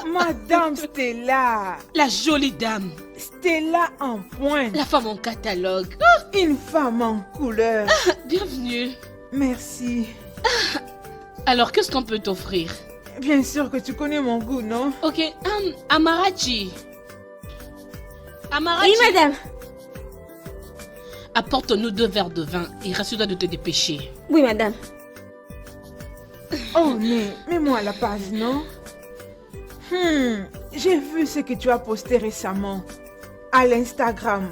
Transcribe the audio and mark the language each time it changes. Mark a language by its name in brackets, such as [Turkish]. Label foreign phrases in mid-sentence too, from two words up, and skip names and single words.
[French] Madame Stella. La jolie dame. Stella en pointe. La femme en catalogue. Une femme en couleur. Bienvenue. Merci. Alors, qu'est-ce qu'on peut t'offrir? Bien sûr que tu connais mon goût, non? Ok, Amarachi. Amarachi. Oui, madame. Apporte-nous 2 verres de vin et rassure-toi de te dépêcher. Oui, madame. Oh, mais mets-moi à la page, non? J'ai vu ce que tu as posté récemment à l'Instagram.